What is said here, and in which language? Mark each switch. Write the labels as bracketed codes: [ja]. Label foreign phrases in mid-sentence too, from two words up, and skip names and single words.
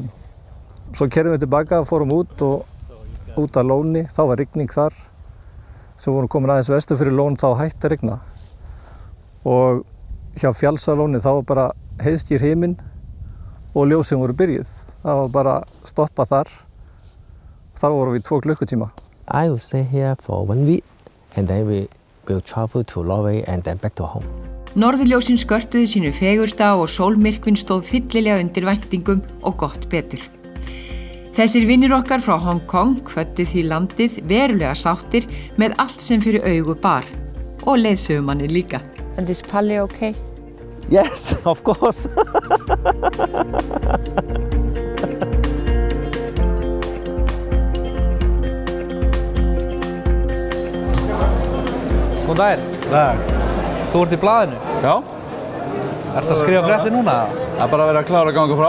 [is] Svo keyrðum við tilbaka og fórum út að Lóni. Þá var rigning þar. Svo vorum komin aðeins vestur fyrir Lón, þá hætti að rigna. Og hjá Fjallsalóni þá var bara heiðskýr himinn og ljósin voru byrjuð. Það var bara stoppað þar. Þar vorum við 2 klukkutíma. [en] I will stay here for 1 week, and then we will travel to Norway and then back to home. [is] Norðurljósin skörtuðu sínu fegursta og sólmyrkvinn stóð fyllilega undir væntingum og gott betur. Þessir vinnir okkar frá Hong Kong kvöddu því landið verulega sáttir með allt sem fyrir augu bar, og leiðsögumanni líka. [en] And is Palli okay? Yes, of course. [is] Góðan daginn. Dag. Þú ert í blaðinu? Já. Ertu að skrifa fréttir núna? Það er bara að vera klára að ganga frá.